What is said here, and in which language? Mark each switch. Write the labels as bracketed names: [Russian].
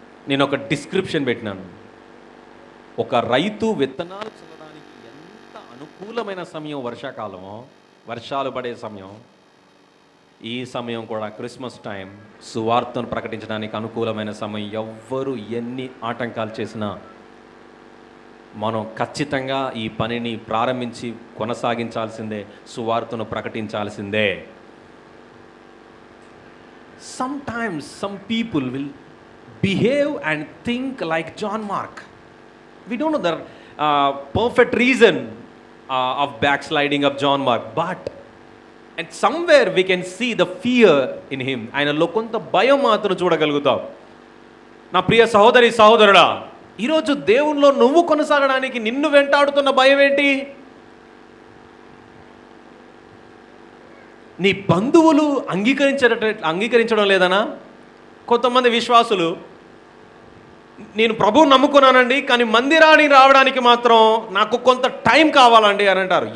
[Telugu] నేను ఒక డిస్క్రిప్షన్ పెట్టినాను. ఒక రైతు విత్తనాలు చల్లడానికి ఎంత అనుకూలమైన సమయం వర్షాకాలమో, వర్షాలు పడే సమయం, ఈ సమయం కూడా క్రిస్మస్ టైం సువార్తను ప్రకటించడానికి అనుకూలమైన సమయం. ఎవ్వరు ఎన్ని ఆటంకాలు చేసినా మనం ఖచ్చితంగా ఈ పనిని ప్రారంభించి కొనసాగించాల్సిందే, సువార్తను ప్రకటించాల్సిందే. [English] Sometimes some people will behave and think like John Mark. We don't know the perfect reason of backsliding of John Mark, but and somewhere we can see the fear in him. [Telugu] ఆయనలో కొంత భయం మాత్రం చూడగలుగుతాం. నా ప్రియ సహోదరి సహోదరుడా, ఈరోజు దేవునిలో నువ్వు కొనసాగడానికి నిన్ను వెంటాడుతున్న భయం ఏంటి? నీ బంధువులు అంగీకరించడం లేదనా? కొంతమంది విశ్వాసులు, నేను ప్రభువు నమ్ముకున్నానండి, కానీ మందిరానికి రావడానికి మాత్రం నాకు కొంత టైం కావాలండి అని అంటారు.